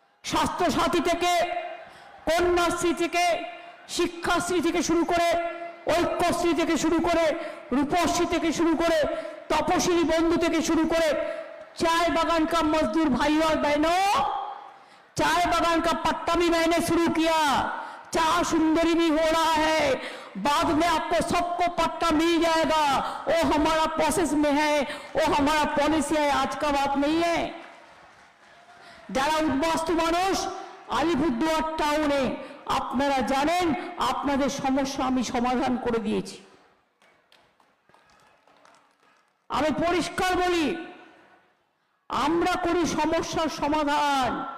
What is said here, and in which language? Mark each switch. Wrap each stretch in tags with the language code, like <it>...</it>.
<bn>স্বাস্থ্যসাথী থেকে, কন্যাশ্রী থেকে, শিক্ষাশ্রী থেকে শুরু করে, ঐক্যশ্রী থেকে শুরু করে, রূপশ্রী থেকে শুরু করে, तपशिली बंधु থেকে শুরু করে</bn> <hi>चाय बागान का मजदूर भाई और बहनों, चाय बागान का पट्टा भी मैंने शुरू किया। चाय सुंदरी भी हो रहा है, बाद में आपको सबको पट्टा मिल जाएगा। वो हमारा प्रोसेस में है, वो हमारा पॉलिसी है, आज का बात नहीं है।</hi> <bn>যারা উদ্বাস্তু মানুষ আলিপুরদুয়ার টাউনে আপনারা জানেন আপনাদের সমস্যা আমি সমাধান করে দিয়েছি। আমি পরিষ্কার বলি, আমরা করি সমস্যার সমাধান।</bn>